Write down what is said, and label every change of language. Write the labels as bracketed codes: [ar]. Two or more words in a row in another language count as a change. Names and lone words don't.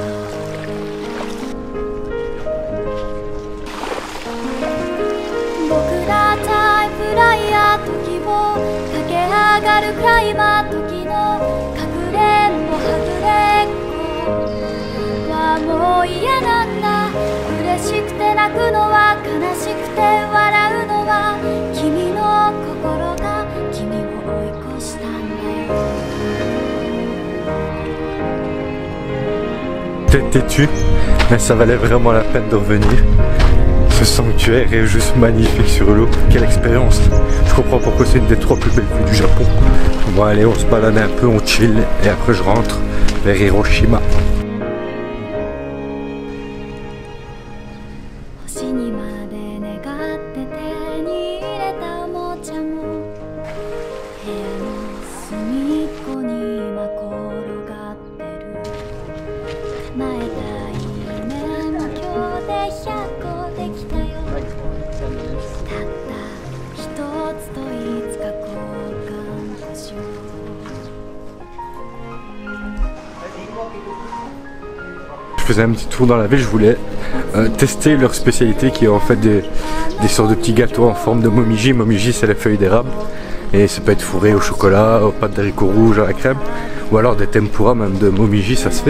[ja] 僕らタイプライヤー時を駆け上がるクライマー時のかくれんぼはぐれっこはもう嫌なんだ。嬉しくて泣くのは悲しくて笑うのは君の心が君を追い越したんだよ。 [fr] Peut-être têtu, mais ça valait vraiment la peine de revenir. Ce sanctuaire est juste magnifique sur l'eau. Quelle expérience! Je comprends pourquoi c'est une des 3 plus belles vues du Japon. Bon allez, on se balade un peu, on chill et après je rentre vers Hiroshima. [ja] 星にまで願って手に入れたおもちゃも部屋の隅っこに今転がってる。叶えたい夢も今日で100個できたよ。たった一つといつか交換しよう。 [fr] Je faisais un petit tour dans la ville, je voulais tester leur spécialité qui est en fait des sortes de petits gâteaux en forme de momiji. Momiji c'est les feuilles d'érable et ça peut être fourré au chocolat, aux pâtes d'haricots rouges, à la crème ou alors des tempura même de momiji, ça se fait.